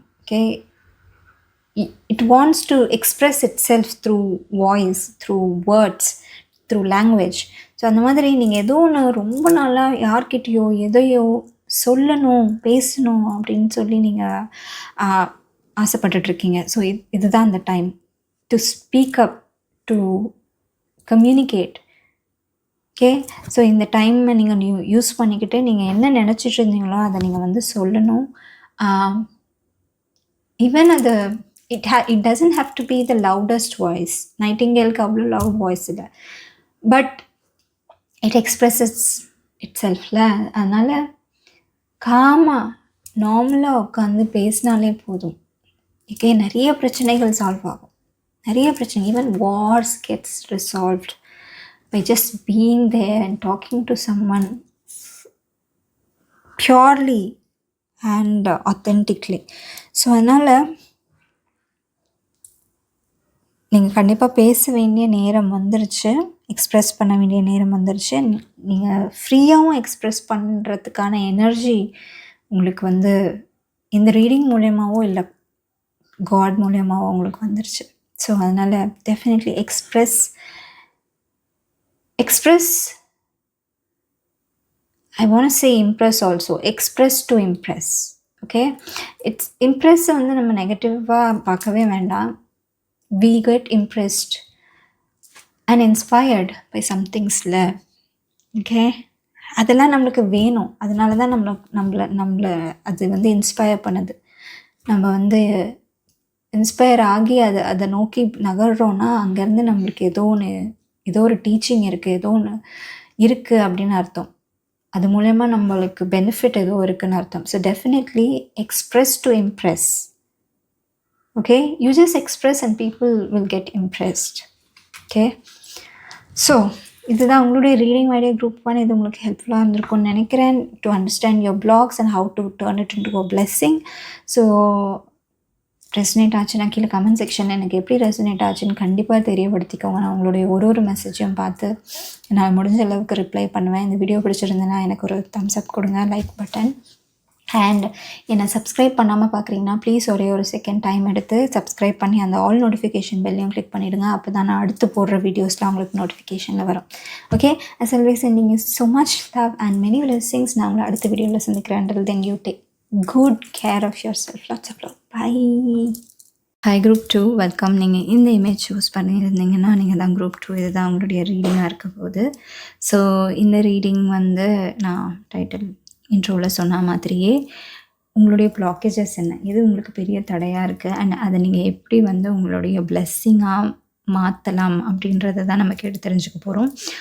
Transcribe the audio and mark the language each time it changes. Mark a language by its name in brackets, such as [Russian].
[English] Okay, it wants to express itself through voice, through words, through language. [Tamil] So அந்த மாதிரி நீங்கள் ஏதோ ஒன்று ரொம்ப நாளாக யார்கிட்டையோ எதையோ சொல்லணும், பேசணும் அப்படின்னு சொல்லி நீங்கள் ஆசைப்பட்டுட்ருக்கீங்க. [English] So இதுதான் அந்த time to speak up, to communicate. [Tamil] Okay, so இந்த டைமை நீங்கள் யூஸ் பண்ணிக்கிட்டு நீங்கள் என்ன நினச்சிட்டு இருந்தீங்களோ அதை நீங்கள் வந்து சொல்லணும். [English] Even அது it doesn't have to be the loudest voice. [Tamil] நைட்டிங்கேலுக்கு அவ்வளோ லவுட் வாய்ஸ் இல்லை, [English] But it expresses இட் செல்ஃபில். [Tamil] அதனால் காமாக நார்மலாக உட்காந்து பேசினாலே போதும். ஓகே, நிறைய பிரச்சனைகள் சால்வ் ஆகும். நிறைய பிரச்சனை, [English] Even wars gets resolved by just being there and talking to someone purely and authentically. [Tamil] So அதனால் நீங்கள் கண்டிப்பாக பேச வேண்டிய நேரம் வந்துருச்சு, எக்ஸ்ப்ரெஸ் பண்ண வேண்டிய நேரம் வந்துருச்சு. நீங்கள் ஃப்ரீயாகவும் எக்ஸ்ப்ரெஸ் பண்ணுறதுக்கான எனர்ஜி உங்களுக்கு வந்து இந்த ரீடிங் மூலயமாவோ இல்லை காட் மூலயமாவோ உங்களுக்கு வந்துருச்சு. ஸோ அதனால் definitely express. [English] I want to say impress also. Express to impress. Okay, it's impress [Tamil] வந்து நம்ம நெகட்டிவாக பார்க்கவே வேண்டாம். [English] We get impressed and inspired by some thingsல. [Tamil] Okay, அதெல்லாம் நம்மளுக்கு வேணும். அதனால தான் நம்மளை அது வந்து இன்ஸ்பயர் பண்ணுது. நம்ம வந்து இன்ஸ்பயர் ஆகி அதை நோக்கி நகர்றோன்னா அங்கேருந்து நம்மளுக்கு ஏதோ ஒரு டீச்சிங் இருக்குது, ஏதோ ஒன்று இருக்குது அப்படின்னு அர்த்தம். அது மூலயமா நம்மளுக்கு பெனிஃபிட் ஏதோ இருக்குதுன்னு அர்த்தம். So [English] Definitely express to impress. Okay, you just express and people will get impressed. Okay, so இதுதான் உங்களுடைய reading idea group 1. [Tamil] இது உங்களுக்கு ஹெல்ப்ஃபுல்லாக இருந்திருக்கும்னு நினைக்கிறேன், [English] To understand your blocks and how to turn it into a blessing. [Tamil] So resonate ஆச்சுன்னா கீழே comment செக்ஷனில் எனக்கு எப்படி ரெசனேட் ஆச்சுன்னு கண்டிப்பாக தெரியப்படுத்திக்கோங்க. நான் உங்களுடைய ஒரு மெசேஜையும் பார்த்து நான் முடிஞ்ச அளவுக்கு ரிப்ளை பண்ணுவேன். இந்த வீடியோ பிடிச்சிருந்தேன்னா எனக்கு ஒரு தம்ஸ் அப் கொடுங்க, லைக் பட்டன். அண்ட் என்னை சப்ஸ்கிரைப் பண்ணாமல் பார்க்குறீங்கன்னா ப்ளீஸ் ஒரு செகண்ட் டைம் எடுத்து சப்ஸ்கிரைப் பண்ணி அந்த ஆல் நோட்டிஃபிகேஷன் பெல்லையும் கிளிக் பண்ணிவிடுங்க. அப்போ தான் நான் அடுத்து போடுற வீடியோஸ்லாம் உங்களுக்கு நோட்டிஃபிகேஷனில் வரும். [English] Okay, as always sending you so much love and many blessings. [Tamil] நான் உங்களை அடுத்த வீடியோவில் சந்திக்கிறேன். [English] Until then you take good care of yourself. Lots of love. [Tamil] Bye. Hi group 2 welcome. நீங்கள் இந்த இமேஜ் சூஸ் பண்ணியிருந்தீங்கன்னா நீங்கள் தான் குரூப் 2. இது தான் உங்களுடைய ரீடிங்காக இருக்க போகுது. ஸோ இந்த ரீடிங் வந்து நான் டைட்டில் இன்ட்ரோவில் சொன்ன மாதிரியே உங்களுடைய பிளாக்கேஜஸ் என்ன, இது உங்களுக்கு பெரிய தடையாக இருக்குது அண்ட் அதை நீங்கள் எப்படி வந்து உங்களுடைய பிளெஸ்ஸிங்காக மாற்றலாம் அப்படின்றத தான் நம்ம கேட்டு தெரிஞ்சுக்க போகிறோம்.